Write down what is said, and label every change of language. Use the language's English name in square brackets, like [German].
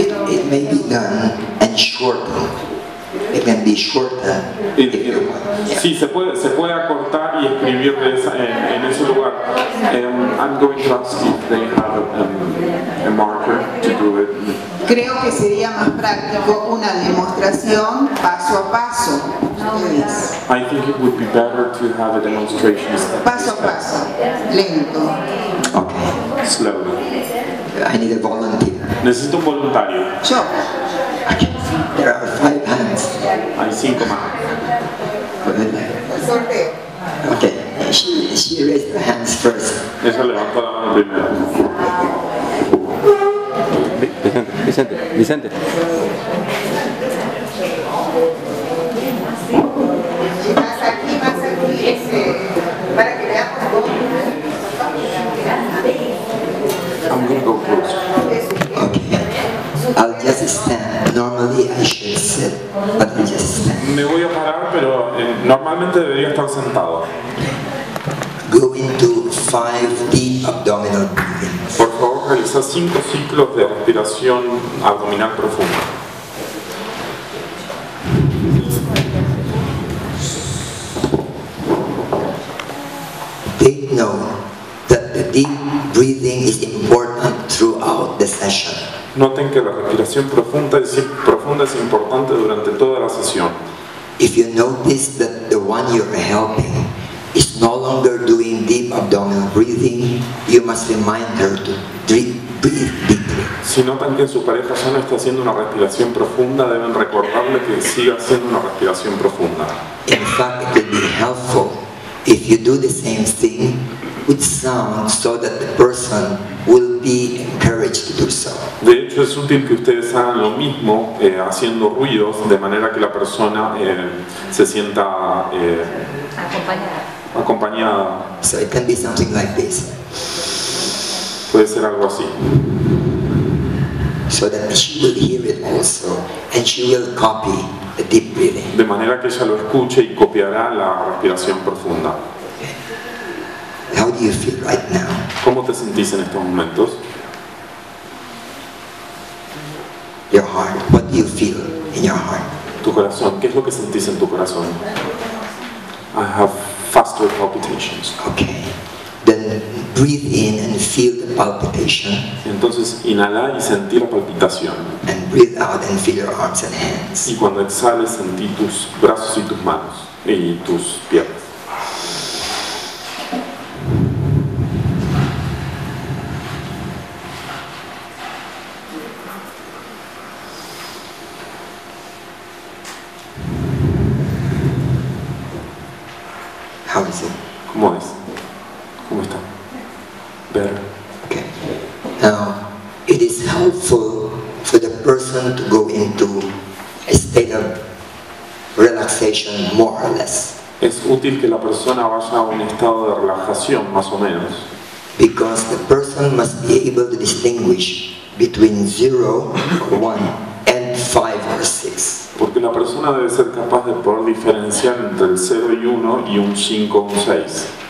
[English] It may be done and shortened. It can be shortened if you want. Yeah. [Spanish] Sí, se puede acortar y escribir en ese lugar. [English] I'm going to ask if they have a marker to do it. [Spanish] Creo que sería más práctico una demostración paso a paso. Ustedes, [English] I think it would be better to have a demonstration [Spanish] paso a paso, lento. [English] Okay. slowly. I need a volunteer. [Spanish] Necesito un voluntario. Yo. [English] Okay. There are 5 hands. [Spanish] Hay 5 manos. Sorteo. [English] Okay. She raised her hands first. [Spanish] Ella levantó la mano primero. Vicente. Más aquí, para que veamos cómo. [English] I'm going to go closer. Okay. I'll just stand. Normally I should sit, but I'll just stand. [Spanish] Me voy a parar, pero normalmente debería estar sentado. [English] Go into 5 deep abdominal breathing. [Spanish] Por favor, realiza 5 ciclos de respiración abdominal profunda. [English] Take note that the deep breathing is important throughout the session. [Spanish] Noten que la respiración profunda es importante durante toda la sesión. [English] If you notice that the one you're helping is no longer doing deep abdominal breathing, you must remind her to breathe deeply. [Spanish] Si notan que su pareja ya no está haciendo una respiración profunda, deben recordarle que siga haciendo una respiración profunda. [English] In fact, it would be helpful if you do the same thing with sound so that the person will be encouraged to do so. [Spanish] De hecho, es útil que ustedes hagan lo mismo haciendo ruidos, de manera que la persona se sienta acompañada. [English] So it can be something like this, [Spanish] Puede ser algo así. [English] so that she will hear it also, and she will copy the deep breathing. [Spanish] De manera que ella lo escuche y copiará la respiración profunda. [English] How do you feel right now? [Spanish] ¿Cómo te sentís en estos momentos? [English] Your heart. What do you feel in your heart? [Spanish] Tu corazón. ¿Qué es lo que sentís en tu corazón? [English] I have faster palpitations. Okay. Then breathe in and feel the palpitation. [Spanish] Entonces inhala y sentí la palpitación. [English] And breathe out and feel your arms and hands. [Spanish] Y cuando exhales sentí tus brazos y tus manos y tus piernas. [English] How is it? [Spanish] ¿Cómo es? ¿Cómo está? [English] Better. Okay. Now, it is helpful for the person to go into a state of relaxation, more or less, [Spanish] Es útil que la persona vaya a un estado de relajación, más o menos, [English] because the person must be able to distinguish between 0 or 1 and 5 or 6. [Spanish] porque la persona debe ser capaz de poder diferenciar entre el 0 y 1 y un 5 o un 6.